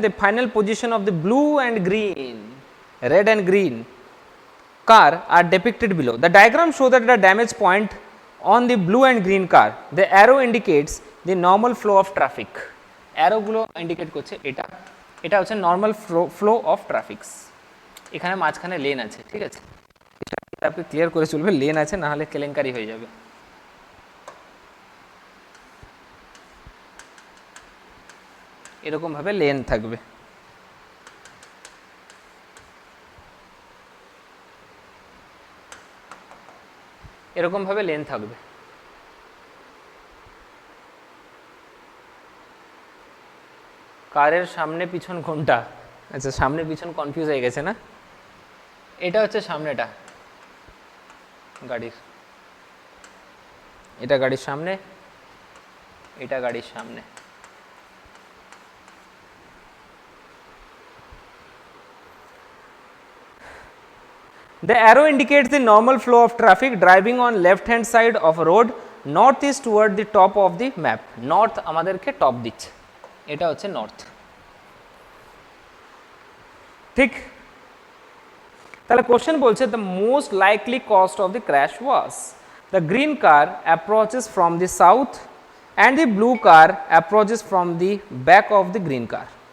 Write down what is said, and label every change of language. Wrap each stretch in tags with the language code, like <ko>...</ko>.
<en>The final position of the blue and green, red and green car are depicted below. The diagram shows that the damage point on the blue and green car. The arrow indicates the normal flow of traffic. Arrow গুলো indicate করছে এটা হচ্ছে normal flow of traffic.</en> <bn>এখানে মাঝখানে lane আছে, ঠিক আছে? আপনি ক্লিয়ার করে চলবে, লেন আছে, না হলে কেলেঙ্কারি হয়ে যাবে। এরকম ভাবে লেন থাকবে। এরকম ভাবে লেন থাকবে। কারের সামনে পিছন কোনটা? আচ্ছা, সামনে পিছন কনফিউজ হয়ে গেছে না? এটা হচ্ছে সামনেটা গাড়ির, এটা গাড়ির সামনে, এটা গাড়ির সামনে।</bn> <en>The arrow indicates the normal flow of traffic driving on left hand side of a road northeast toward the top of the map.</en> <bn>North আমাদেরকে টপ দিচ্ছে, এটা হচ্ছে নর্থ, ঠিক? তাহলে কোশ্চেন বলছে</bn> <en>the most likely cause of the crash was the green car approaches from the south and the blue car approaches from the back of the green car.</en>